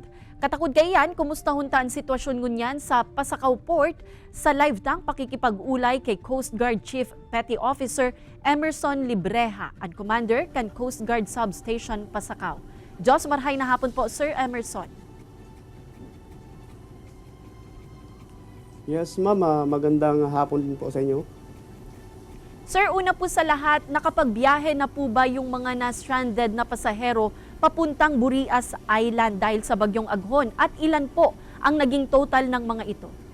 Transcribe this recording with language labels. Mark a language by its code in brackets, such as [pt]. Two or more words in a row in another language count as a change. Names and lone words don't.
[bik] Katakod kayan, kumusta huntaan sitwasyon ngunyan sa Pasakaw Port sa live tang pakikipag-ulay kay Coast Guard Chief Petty Officer Emerson Libreha, ang commander kan Coast Guard Substation Pasakaw. Diyos marhay na hapon po, Sir Emerson. [en] Yes, ma'am. [tl] Magandang hapon din po sa inyo. Sir, una po sa lahat, nakapagbiyahe na po ba yung mga na-stranded na pasahero papuntang Burias Island dahil sa bagyong aghon? At ilan po ang naging total ng mga ito?